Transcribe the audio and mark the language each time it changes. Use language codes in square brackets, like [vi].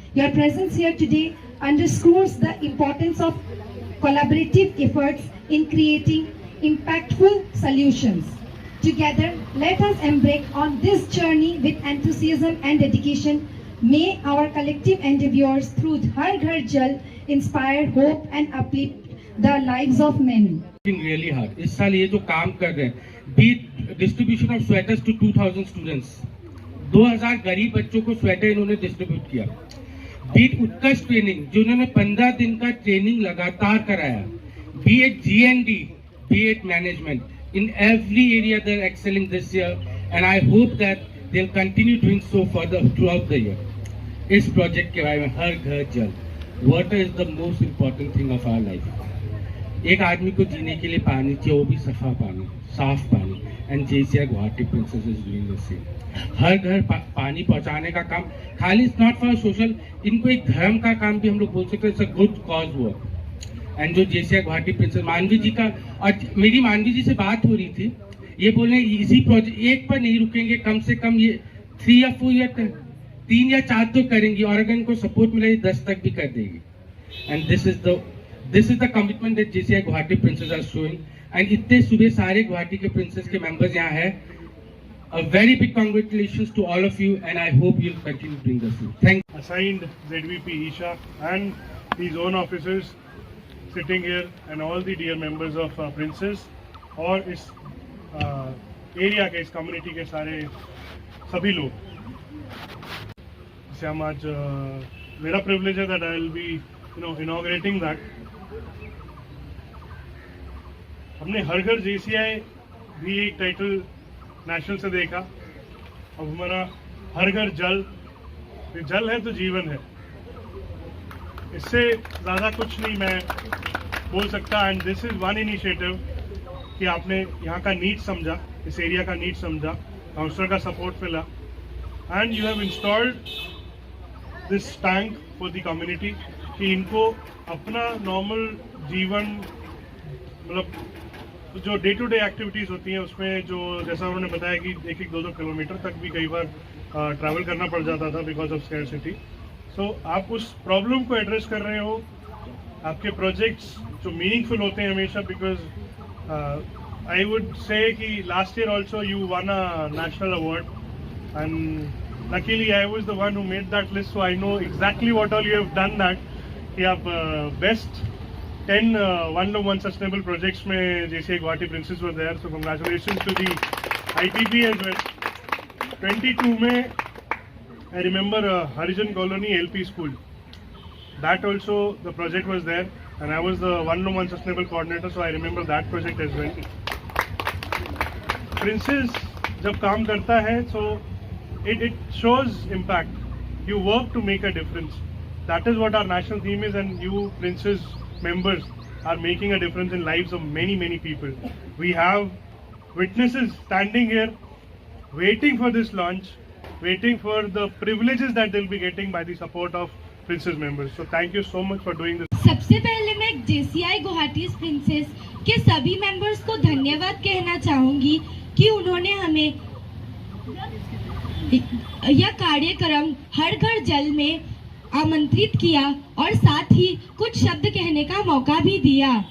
[en] Your presence here today underscores the importance of collaborative efforts in creating impactful solutions. Together, let us embark on this journey with enthusiasm and dedication. May our collective endeavors through Har Ghar Jal inspire hope and uplift the lives of many. Really hard. [hi] इस साल ये जो काम कर रहे हैं, [en] beat distribution of sweaters to 2,000 students, [hi] 2,000 गरीब बच्चों को स्वेटर इन्होंने डिस्ट्रीब्यूट किया। बीट उत्कर्ष ट्रेनिंग, जिन्होंने 15 दिन का ट्रेनिंग लगातार कराया। [en] Be it GND, be it management, in every area they're excelling this year, and I hope that they'll continue doing so throughout the year. [hi] इस प्रोजेक्ट के बारे में हर घर जल, [en] water is the most important thing of our life. [hi] एक आदमी को जीने के लिए पानी चाहिए, वो भी सफा पानी, साफ पानी, [en] And JCI Guwahati princes is doing the same. [hi] हर घर पानी पहुंचाने का काम खाली [en] it's not for social, [hi] इनको एक धर्म का काम भी हम लोग बोल सकते हैं, [en] It's a good cause work. [hi] And जो JCI गुवाहाटी प्रिंसेस मानवी जी का, और मेरी मानवी जी से बात हो रही थी, ये बोल रहे हैं इसी प्रोजेक्ट एक पर नहीं रुकेंगे, कम से कम ये 3 या 4 या 3 या 4 तो करेंगी, और अगर इनको सपोर्ट मिले 10 तक भी कर देगी। [en] And this is the commitment that JCI Guwahati princes are showing. [hi] And इतने सुबह सारे गुवाहाटी के प्रिंसेस के मेंबर्स यहाँ है। [en] A very big congratulations to all of you, and I hope you'll continue doing this. Thank you. Assigned ZVP Isha and his own officers sitting here, and all the dear members of Princess [hi] और इस area के, इस community के सारे सभी लोग, इसे हम आज मेरा प्रिविलेज है [en] that I will be inaugurating that. [hi] हमने हर घर JCI भी एक टाइटल नेशनल से देखा, अब हमारा हर घर जल, जल है तो जीवन है, इससे ज़्यादा कुछ नहीं मैं बोल सकता। [en] and this is one initiative [hi] कि आपने यहाँ का नीड समझा, इस एरिया का नीड समझा, काउंसलर का सपोर्ट मिला, [en] and you have installed this tank for the community [hi] कि इनको अपना नॉर्मल जीवन, मतलब जो डे टू डे एक्टिविटीज़ होती हैं उसमें, जो जैसा उन्होंने बताया कि 1-2 किलोमीटर तक भी कई बार ट्रैवल करना पड़ जाता था बिकॉज ऑफ स्कैरसिटी। सो आप उस प्रॉब्लम को एड्रेस कर रहे हो। आपके प्रोजेक्ट्स जो मीनिंगफुल होते हैं हमेशा, बिकॉज [en] I would say कि last year also you won a national award, and luckily I was the one who made that list, so I know exactly what all you have done. That कि आप best 10 one-on-one sustainable projects में JCI Guwahati Princes were there, so congratulations to the ITP as well. 22 में I remember Harijan Colony LP School. That also the project was there, and I was the one-on-one sustainable coordinator, so I remember that project as well. Princes जब काम करता है, so it shows impact. You work to make a difference. That is what our national theme is, and you Princes members are making a difference in lives of many people. We have witnesses standing here, waiting for this launch, waiting for the privileges that they'll be getting by the support of Princes members. So thank you so much for doing this. [hi] सबसे पहले मैं JCI Guwahati princess के सभी members को धन्यवाद कहना चाहूंगी कि उन्होंने हमें यह कार्यक्रम हर घर जल में आमंत्रित किया और साथ ही कुछ शब्द कहने का मौका भी दिया।